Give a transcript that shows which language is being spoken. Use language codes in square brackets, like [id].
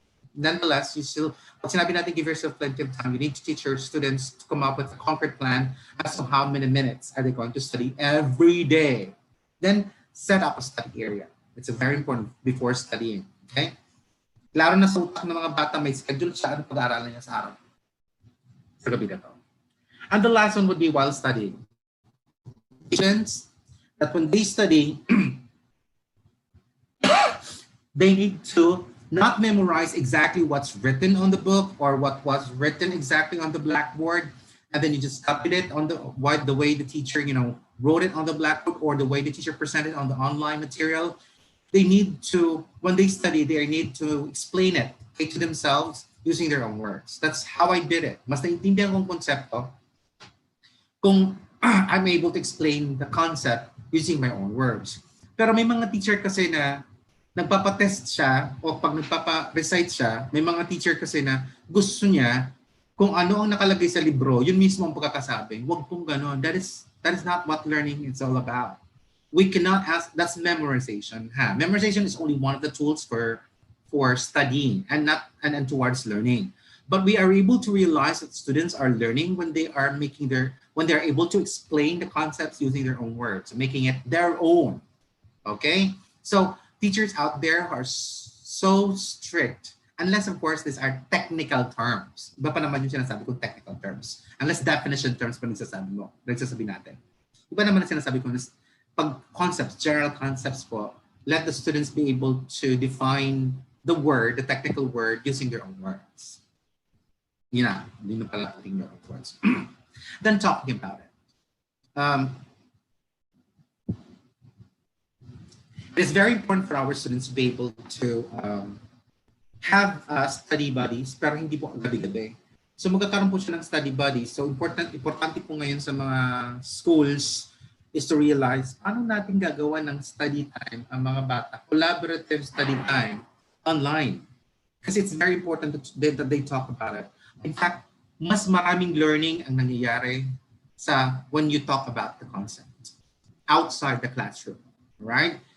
[en] Nonetheless, [tl] pag sinabi natin [en] give yourself plenty of time, you need to teach your students to come up with a concrete plan as to how many minutes are they going to study every day. Then, set up a study area. It's very important before studying. Okay? [tl] Klaro na sa utak ng mga bata, may schedule siya at pag-aaralan niya sa araw. Sa gabi na to. [en] And the last one would be while studying. Students, that when they study, they need to not memorize exactly what's written on the book or what was written exactly on the blackboard, and then you just copied it on the way the teacher, wrote it on the blackboard, or the way the teacher presented on the online material. They need to, when they study, they need to explain it to themselves using their own words. That's how I did it. [tl] Mas naiintindihan kong konsepto kung [en] I'm able to explain the concept using my own words. [tl] Pero may mga teacher kasi na nagpapatest siya o pag nagpapa-recite siya, may mga teacher kasi na gusto niya kung ano ang nakalagay sa libro, yun mismo ang pagkakasabi. Huwag pong ganon. [en] That is not what learning is all about. We cannot ask, that's memorization. Memorization is only one of the tools for studying and towards learning. But we are able to realize that students are learning when they are able to explain the concepts using their own words, making it their own. Okay? So teachers out there are so strict, unless of course these are technical terms. [tl] Iba pa naman yung sinasabi ko, technical terms. Unless definition terms pa nagsasabi natin. Iba naman ang sinasabi ko, pag concepts, general concepts po, [en] let the students be able to define the technical word using their own words. [tl] Hindi na pala [en] putting their own words. Then talking about it. It's very important for our students to be able to have study buddies, [tl] pero hindi po gabi-gabi. So magkakaroon po siya ng study buddies. So importante po ngayon sa mga schools [en] is to realize [tl] paano natin gagawa ng study time ang mga bata, [en] collaborative study time online. Kasi it's very important that they talk about it. In fact, [tl] mas maraming learning ang nangyayari [en] when you talk about the concept outside the classroom, right?